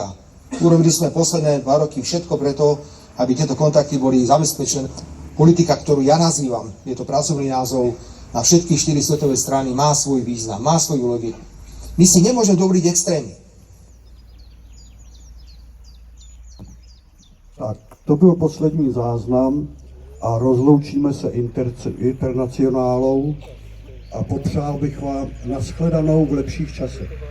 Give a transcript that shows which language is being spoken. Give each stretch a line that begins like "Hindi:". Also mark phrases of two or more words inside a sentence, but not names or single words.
Slovak: Urobili sme posledné 2 roky všetko preto, aby tieto kontakty boli zabezpečené. Politika, ktorú ja nazývam, je to pracovný názov, na všetkých 4 svetové strany má svoj význam, má svoju logiku. My si nemôžeme dovoliť extrémy. Tak,
Czech: to byl poslední záznam a rozloučíme se internacionálou a popřál bych vám nashledanou v lepších časech.